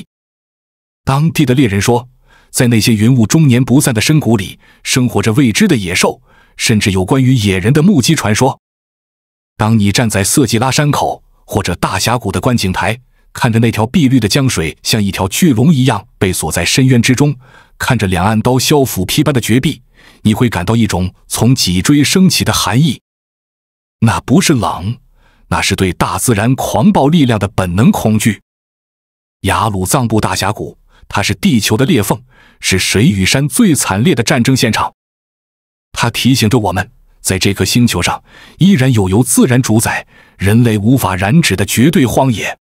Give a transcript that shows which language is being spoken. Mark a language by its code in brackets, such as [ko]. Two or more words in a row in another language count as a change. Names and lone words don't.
[zh] 當地的獵人說，在那些雲霧終年不散的深谷裡，生活着未知的野獸，甚至有關於野人的目擊傳說。當你站在色季拉山口或者大峽谷的觀景台，看着那條碧綠的江水像一條巨龍一樣被鎖在深淵之中，看着兩岸刀削斧劈般的絕壁，你會感到一種從脊椎升起的寒意。那不是冷，那是對大自然狂暴力量的本能恐懼。雅魯藏布大峽谷，它是地球的裂縫，是水與山最慘烈的戰爭現場。它提醒着我們，在這顆星球上依然有由自然主宰、人類無法染指的絕對荒野。